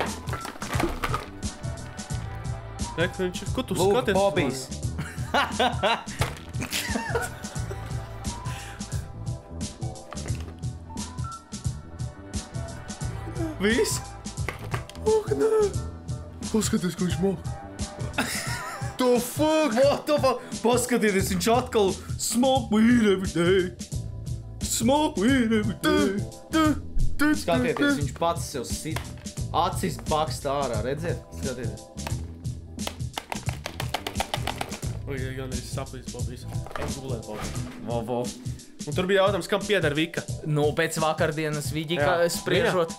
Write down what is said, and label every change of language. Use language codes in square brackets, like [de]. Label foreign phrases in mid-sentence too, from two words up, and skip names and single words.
[lv] Ko tu skaties? Bobijs. Viss? Nē. Paskaties, ko viņš mok. [en] The fuck? What the fuck? [lv] Paskatieties, viņš atkal [en] smoke weed every day. Smoke weed every day. [lv] Skatieties, viņš pats sev sit. Acis baksta ārā, redziet? Skatieties. Gan es saplīs Bobijs. Es gulēt Bobijs. Vo. Un tur bija jautājums, kam pieder Vika? Pēc vakardienas Viģika spriežot.